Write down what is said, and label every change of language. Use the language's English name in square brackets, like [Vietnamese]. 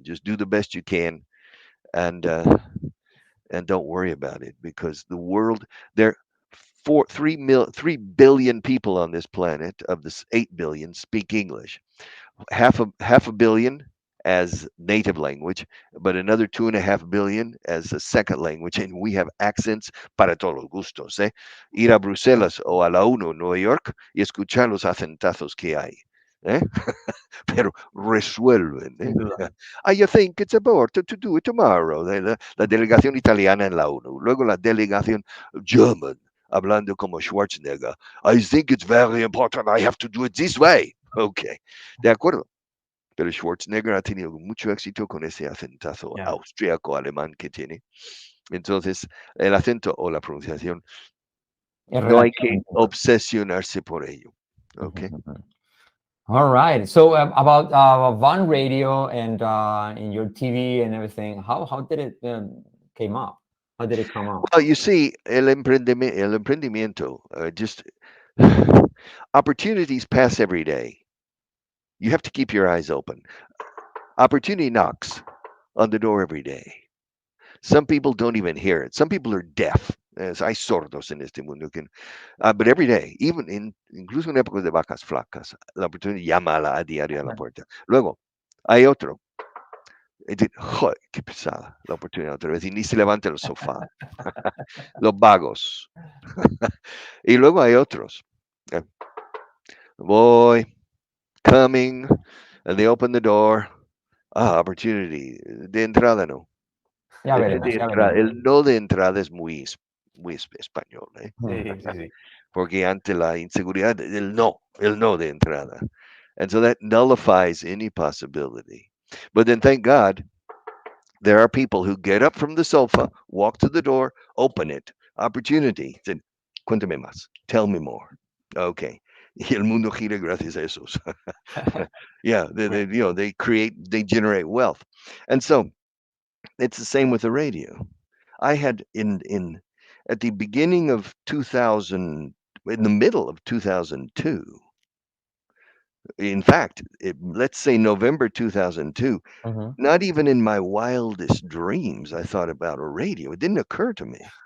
[English] Just do the best you can and don't worry about it because the world there 3 billion people on this planet of this 8 billion speak English. Half a billion as native language, but another 2.5 billion as a second language, and we have accents [Spanish] para todos los gustos. Ir a Bruselas o a la UNO, Nueva York, y escuchar los acentazos que hay. Pero resuelven. [English] I think it's important to do it tomorrow. [Spanish] La delegación italiana en la ONU, luego la delegación German, hablando como Schwarzenegger. [English] I think it's very important. I have to do it this way. Okay, [Spanish] de acuerdo. Pero Schwarzenegger ha tenido mucho éxito con ese acentazo austríaco alemán que tiene. Entonces, el acento o la pronunciación, no hay que obsesionarse por ello. [English] Okay. All right. So about Vaughan Radio and in your TV and everything, how did it came up? How did it come up? Well, you see, [Spanish] el emprendimiento, [English] just opportunities pass every day. You have to keep your eyes open. Opportunity knocks on the door every day. Some people don't even hear it. Some people are deaf. [Spanish] Hay sordos en este mundo. [English] But every day, [Spanish] incluso en épocas de vacas flacas, la oportunidad llama a diario a la puerta. Luego, hay otro. ¡Joder, qué pesada la oportunidad otra vez! Y ni se levanta el sofá. Los vagos. Y luego hay otros. Voy, [English] coming, and they open the door. [Spanish] Opportunity. De entrada no. Ya veremos, ya veremos. El no de entrada es muy español, Sí. porque ante la inseguridad, el no de entrada. [English] And so that nullifies any possibility. But then thank God, there are people who get up from the sofa, walk to the door, open it, opportunity. Said, [Spanish] cuéntame más, [English] tell me more. Okay. [Spanish] Y el mundo gira gracias a esos. [English] Yeah, they generate wealth. And so it's the same with the radio. I had at the beginning of 2000, in the middle of 2002, in fact, let's say November 2002, not even in my wildest dreams I thought about a radio. It didn't occur to me.